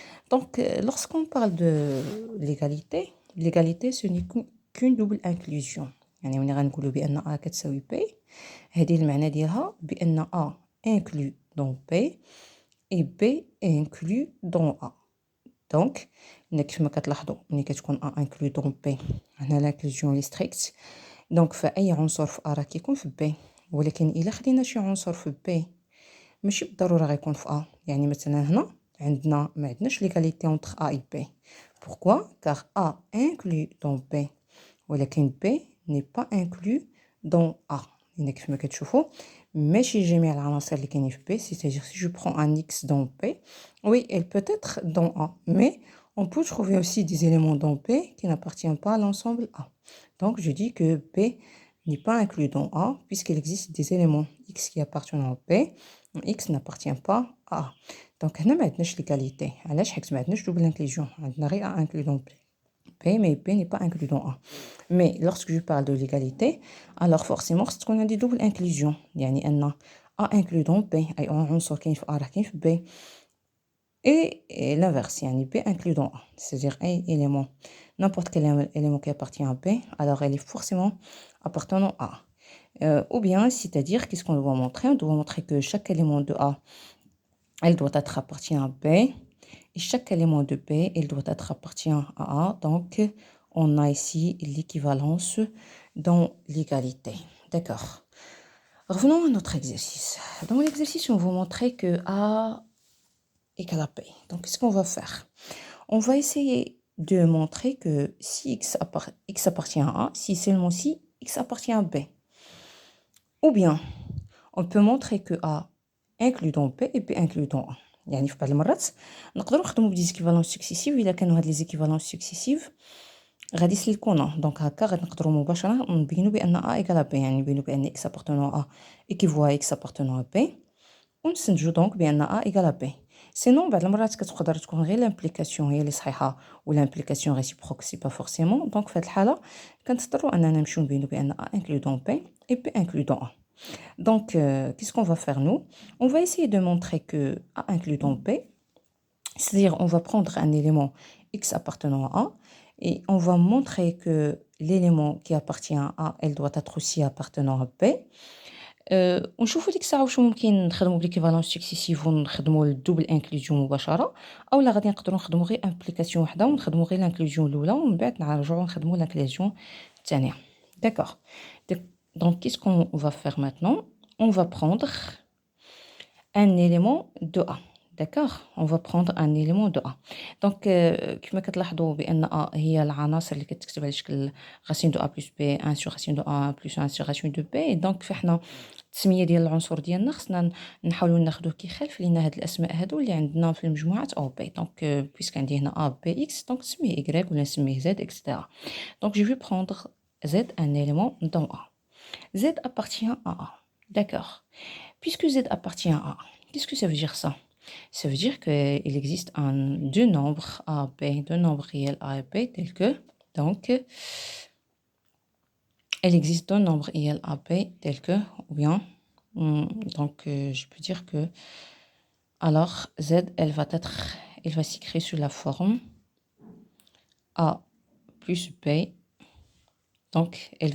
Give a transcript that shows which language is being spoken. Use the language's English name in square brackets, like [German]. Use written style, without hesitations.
[French] Donc, lorsqu'on parle de l'égalité, l'égalité, ce n'est qu'une double inclusion. [Arabic] يعني ملي غنقولوا بأن A كتساوي B، هذه المعنى ديالها بأن [French] A inclus dans B et B inclus dans A. [Arabic] دونك كيف ما كتلاحظوا ملي كتكون A [French] inclus dans B [Arabic] هنا l'inclusion اللي ستريكت، دونك فأي عنصر في A راه كيكون في B، ولكن إلا خدينا شي عنصر في B ماشي بالضرورة غيكون في A. يعني مثلا هنا عندنا ما عندناش [French] l'égalité entre A et B. Pourquoi? Car A inclus dans B [Arabic] ولكن [French] B n'est pas inclus dans A. [Arabic] يعني كيف ما كتشوفوا ماشي جميع العناصر اللي كاينين في B. [French] C'est-à-dire si je prends un X dans B, oui, elle peut être dans A, mais on peut trouver aussi des éléments dans B qui n'appartiennent pas à l'ensemble A. Donc je dis que B n'est pas inclus dans A puisqu'il existe des éléments X qui appartiennent à B, X n'appartient pas à A. [Arabic] Donc هنا ما عندناش [French] l'égalité. [Arabic] علاش؟ حيت ما عندناش double inclusion. عندنا غير [French] A inclus dans B. Mais B n'est pas inclus dans A. Mais lorsque je parle de l'égalité, alors forcément [Arabic] خص تكون عندي [French] double inclusion. [Arabic] يعني أن A [French] inclus dans B [Arabic] أي عنصر كاين في A راه كاين في B. [French] Et l'inverse, [Arabic] يعني [French] B inclus dans A. C'est-à-dire un élément, n'importe quel élément qui appartient à B, alors elle est forcément appartenant à A. Ou bien, c'est-à-dire, qu'est-ce qu'on doit montrer? On doit montrer que chaque élément de A, elle doit être appartient à B. Et chaque élément de B, il doit être appartient à A. Donc, on a ici l'équivalence dans l'égalité. D'accord. Revenons à notre exercice. Dans l'exercice, on va montrer que A égale à B. Donc, qu'est-ce qu'on va faire? On va essayer de montrer que si X appartient à A, si seulement si X appartient à B. Ou bien, on peut montrer que A inclus dans B et B inclus dans A. [Arabic] يعني في بعض المرات نقدروا نخدموا بدي زيكيفالونس سكسيسيف الا كانوا هاد لي زيكيفالونس سكسيسيف غادي يسلكونا. دونك هكا غادي نقدروا مباشره نبينوا بان [French] A égale à B، [Arabic] يعني نبينوا بان [French] X appartenant à A équivaut à X appartenant à B، [Arabic] ونستنتجوا دونك بان A égale à B. سينون بعض المرات كتقدر تكون غير لامبليكاسيون هي اللي صحيحه والامبليكاسيون ريسيبروك [French] سي با فورسيمون. [Arabic] دونك في هاد الحاله كنضطروا اننا نمشيو نبينوا بان [French] A inclus dans B et B inclus dans A. Donc, qu'est-ce qu'on va faire nous? On va essayer de montrer que A inclus dans B, c'est-à-dire on va prendre un élément X appartenant à A et on va montrer que l'élément qui appartient à A, elle doit être aussi appartenant à B. [Arabic] ونشوفوا ديك الساعه واش ممكن نخدموا بليكيفالونس سكسيسيف ونخدموا الدوبل انكلوزيون مباشره، اولا غادي نقدروا نخدموا غير امبليكاسيون وحده ونخدموا غير لانكلوزيون الاولى ومن بعد نرجعوا نخدموا لانكلوزيون الثانيه. [French] D'accord. Donc qu'est-ce qu'on va faire maintenant? On va prendre un élément de A. D'accord? On va prendre un élément de A. Donc [Arabic] كما كتلاحظوا بان A هي العناصر اللي كتكتب على شكل [French] racine de A plus B 1 sur racine de A plus 1 sur racine de B. [Arabic] donc فاحنا التسميه ديال العنصر ديالنا خصنا نحاولوا ناخذوه كيخالف لينا هاد الاسماء هادو اللي عندنا في المجموعات او بي. دونك بويسك عندي هنا A B X دونك نسميه Y ولا نسميه Z etc. [French] Donc je vais prendre Z, un élément dans A. Z appartient à A. D'accord. Puisque Z appartient à A, Qu'est-ce que ça veut dire ça? Ça veut dire qu'il existe deux nombres A, B, deux nombres réels A et B tels que, donc, il existe deux nombres réels A, B tels que, ou bien, donc, je peux dire que, alors, Z, elle va s'écrire sous la forme A plus B, donc,